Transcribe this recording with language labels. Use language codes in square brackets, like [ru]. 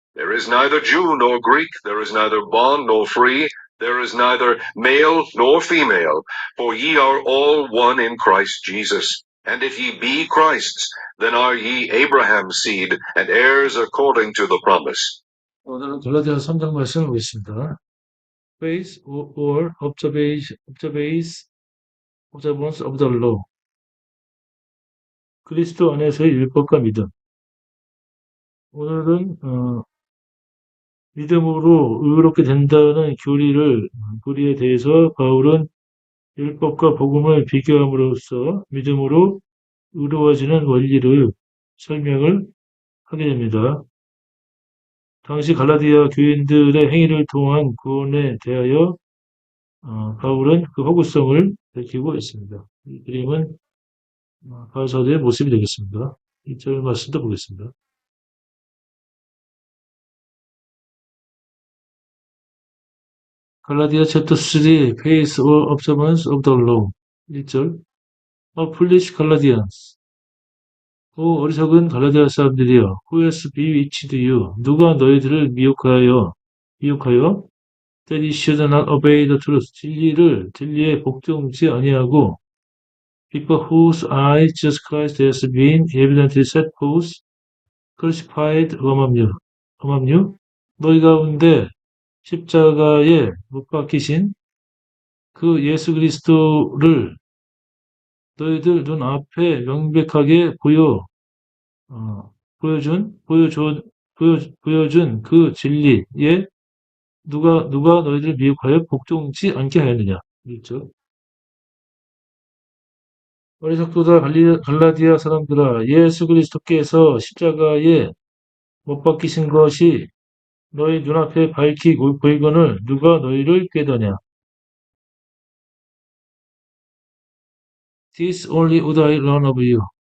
[en] There is neither Jew nor Greek, there is neither bond nor free, there is neither male nor female, for ye are all one in Christ Jesus. And if ye be Christ's, then are ye Abraham's seed, and heirs according to the promise. [ko] 오늘은 갈라디아서 3장 말씀을 보겠습니다. [en] Faith or observance of the law. [ko] 그리스도 안에서의 율법과 믿음. 오늘은 믿음으로 의롭게 된다는 교리에 대해서 바울은 율법과 복음을 비교함으로써 믿음으로 의로워지는 원리를 설명을 하게 됩니다. 당시 갈라디아 교인들의 행위를 통한 구원에 대하여 바울은 그 허구성을 밝히고 있습니다. 이 그림은 바울 사도의 모습이 되겠습니다. 2절 말씀도 보겠습니다. 갈라디아 챕터 3, [en] Faith or Observance of the Law. 1절. O foolish Galatians. [ko] 오 어리석은 갈라디아 사람들이여, [en] who has bewitched you? [ko] 누가 너희들을 미혹하여 [en] that you should not obey the truth. [ko] 진리에 복종치 아니하고 [en] before whose eyes Jesus Christ has been evidently set forth, crucified among you. [ko] 너희 가운데 십자가에 못 박히신 그 예수 그리스도를 너희들 눈앞에 명백하게 보여준, 보여준 그 진리에 누가 너희들을 미혹하여 복종치 않게 하였느냐. 그렇죠? 어리석도다 갈라디아 사람들아, 예수 그리스도께서 십자가에 못 박히신 것이 너희 눈앞에 밝히 보이거늘 누가 너희를 꾀더냐. [en] This only would I learn of you.